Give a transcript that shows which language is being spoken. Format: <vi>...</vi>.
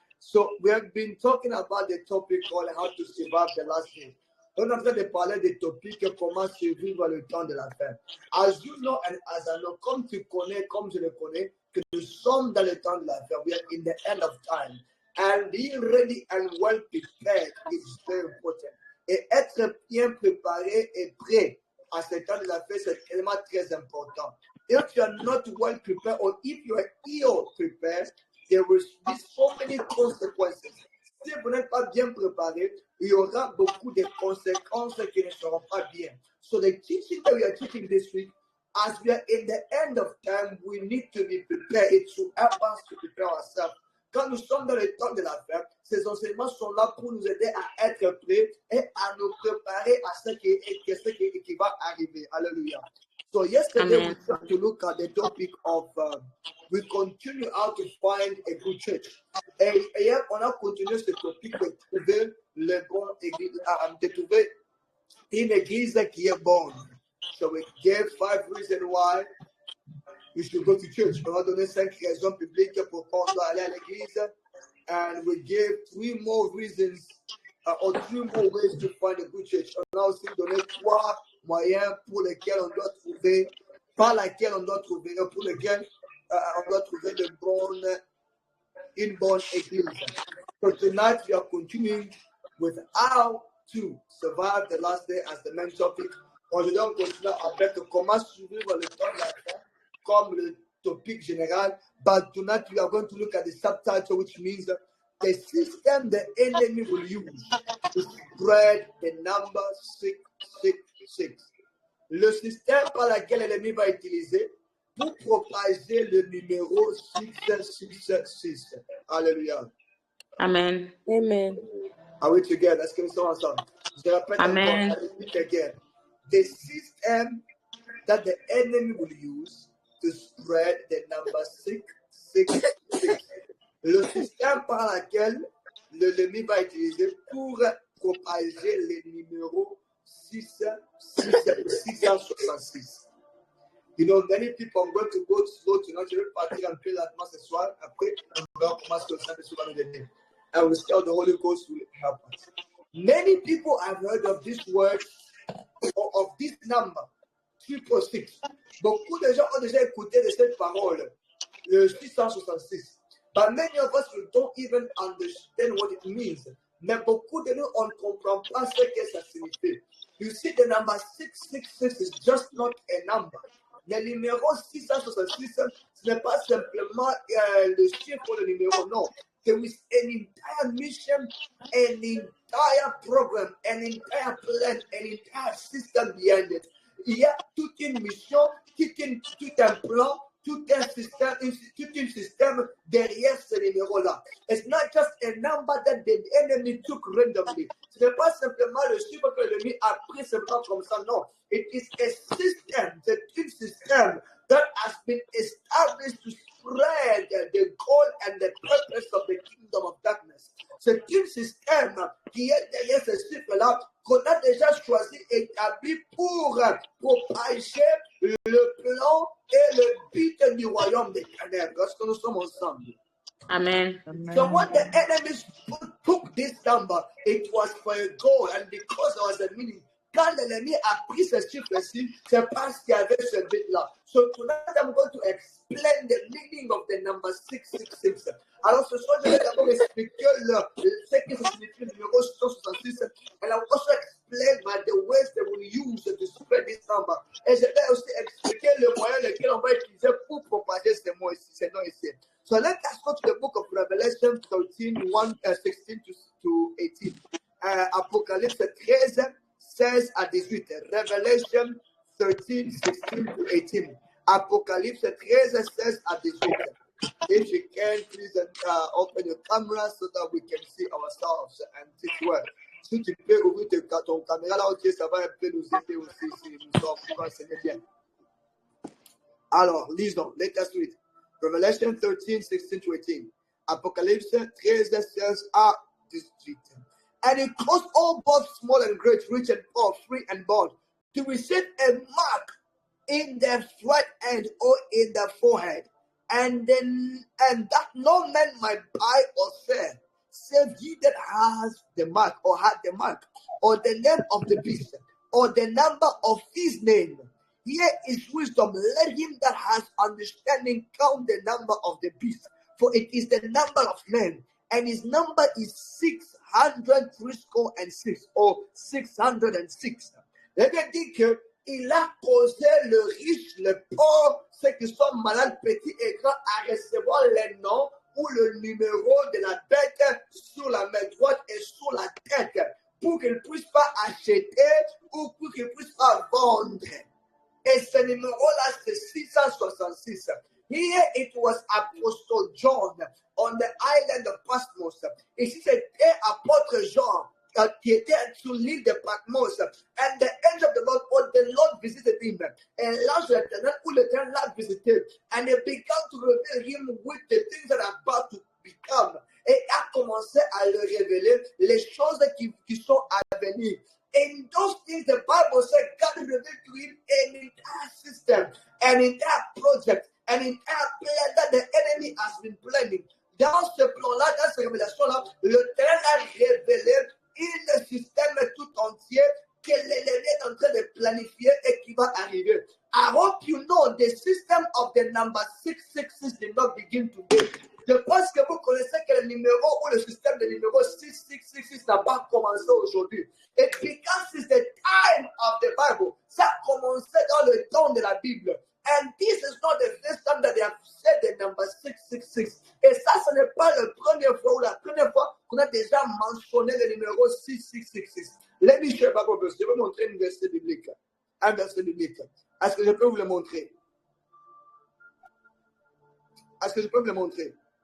<en>So we have been talking about the topic called how to survive the last day.</en> <fr>On est en train de parler des topics comment survivre le temps de la fin.</fr> <en>As you know and as I know,</en> <fr>comme tu connais, comme je le connais, que nous sommes dans le temps de la fin.</fr> <en>We are in the end of time. And being ready and well prepared is very important.</en> <fr>Et être bien préparé et prêt à ce temps de la fin, c'est tellement très important.</fr> <en>If you are not well prepared or if you are ill prepared, there will be so many consequences.</en> <fr>Si vous n'êtes pas bien préparé, il y aura beaucoup de conséquences qui ne seront pas bien.</fr> <en>So the teaching that we are teaching this week, as we are in the end of time, we need to be prepared. It should help us to prepare ourselves.</en> <fr>Quand nous sommes dans le temps de la fin, ces enseignements sont là pour nous aider à être prêts et à nous préparer à ce qui va arriver. Alléluia.</fr> <en>So yesterday we tried to look at the topic of we continue how to find a good church.</en> <fr>Et hier, on a continué ce topic de trouver le bon église, de trouver une église qui est bonne.</fr> <en>So we gave 5 reasons why you should go to church.</en> <fr>On a donné 5 raisons publiques pourquoi on doit aller à l'église.</fr> <en>And we gave 3 more reasons or 3 more ways to find a good church.</en> <fr>On a aussi donné 3 moyens pour lesquels on doit trouver, par lesquels on doit trouver, pour lesquels on doit trouver une bonne église.</fr> <en>So tonight we are continuing with how to survive the last day as the main topic.</en> <fr>Aujourd'hui on continue avec comment survivre le temps de la fin comme le topic général.</fr> <en>But tonight we are going to look at the subtitle, which means the system the enemy will use to spread the number 666.</en> <fr>Le système par lequel l'ennemi va utiliser pour propager le numéro 666. Alléluia. Amen. Amen.</fr> <en>Are we together? Let's give it ensemble.</en> <fr>Je répète Amen.</fr> <en>encore. I repeat again. The system that the enemy will use to spread the number 666.</en> <fr>Le système par lequel l'ennemi va utiliser pour propager le numéro 666.</fr> <en>You know, many people are going to go slow tonight.</en> <fr>Je vais partir un peu lentement ce soir. Après, on va commencer le Saint-Esprit va nous aider.</fr> <en>And we still the Holy Ghost will help us. Many people have heard of this word or of this number, 666.</en> <fr>Beaucoup de gens ont déjà écouté de cette parole, le 666.</fr> <en>But many of us don't even understand what it means.</en> <fr>Mais beaucoup de nous, on ne comprend pas ce que ça signifie.</fr> <en>You see, the number 666 is just not a number.</en> <fr>Le numéro 666, ce n'est pas simplement le chiffre de numéro, non.</fr> <en>There is an entire mission, an entire program, an entire plan, an entire system behind it.</en> <fr>Il y a toute une mission, tout un plan, tout un système derrière ce numéro-là.</fr> <en>It's not just a number that the enemy took randomly.</en> <fr>Ce n'est pas simplement le chiffre que l'ennemi a pris simplement comme ça, non.</fr> <en>It is a system,</en> <fr>c'est un système</fr> <en>that has been established to spread the goal and the purpose of the kingdom of darkness.</en> <fr>C'est un système qui est derrière ce chiffre-là qu'on a déjà choisi et établi pour propager le plan et le but du royaume des ténèbres. Lorsque nous sommes ensemble. Amen.</fr> <en>So when the enemies took this number, it was for a goal and because there was a meaning.</en> <fr>Quand l'ennemi a pris ce chiffre-ci, c'est parce qu'il y avait ce but-là.</fr> <en>So tonight I'm going to explain the meaning of the number 666.</en> <fr>Alors ce soir, je vais d'abord expliquer ce que ça signifie le numéro 666.</fr> <en>And I will also explain the ways they will use to spread this number.</en> <fr>Et je vais aussi expliquer le moyen lequel on va utiliser pour propager ces mots ici, ces noms ici.</fr> <en>So let us go to the book of Revelation 13, 16 to 18.</en> <fr>Apocalypse 13, 16 à 18.</fr> <en>Revelation 13, 16 to 18.</en> <fr>Apocalypse 13, 16 à 18.</fr> <en>If you can, please open your camera so that we can see ourselves and teach well.</en> <fr>Si tu peux ouvrir ton caméra là, ok, ça va un peu nous aider aussi si nous sommes renseignés bien. Alors, lisons.</fr> <en>Let us read. Revelation 13, 16 to 18.</en> <fr>Apocalypse 13, 16 à 18.</fr> <en>And it caused all, both small and great, rich and poor, free and bond, to receive a mark in their right hand or in their forehead, and that no man might buy or sell, save he that has the mark, or had the mark, or the name of the beast, or the number of his name. Here is wisdom. Let him that has understanding count the number of the beast, for it is the number of men, and his number is 636 or 606.</en> <fr>Let dit que il a posé le riche, le pauvre, ceux qui sont malades, petits et grands, à recevoir les noms ou le numéro de la bête sur la main droite et sur la tête, pour qu'ils ne puissent pas acheter ou pour qu'ils ne puissent pas vendre. Et ce numéro-là, c'est 666.</fr> <en>Here it was Apostle John on the island of Patmos.</en> <fr>Ici, c'était apôtre Jean qui était sur l'île de Patmos.</fr> <en>And the angel of the Lord, or the Lord visited him.</en> <fr>And l'ange de l'Éternel, ou l'Éternel l'a visité.</fr> <en>And he began to reveal him with the things that are about to become.</en> <fr>Et a commencé à le révéler les choses qui sont à venir.</fr> <en>In those things, the Bible said God revealed to him an entire system, an entire project, an entire plan that the enemy has been planning.</en> <fr>Dans ce plan-là, dans cette révélation-là, l'Éternel a révélé un système tout entier que l'ennemi est en train de planifier et qui va arriver.</fr> <en>I hope you know the system of the number 666 did not begin today.</en> <fr>Je pense que vous connaissez que le numéro ou le système de numéro 6666 n'a pas commencé aujourd'hui.</fr> <en>It began since the time of the Bible.</en> <fr>Ça a commencé dans le temps de la Bible.</fr> <en>And this is not the first time that they have said the number 666.</en> <fr>Et ça, ce n'est pas la première fois ou la première fois qu'on a déjà mentionné le numéro 6666.</fr> <en>Let me share Bible verse.</en> <fr>Je vais montrer un verset biblique. Un verset biblique. Est-ce que je peux vous le montrer? Est-ce que je peux vous le montrer?</fr>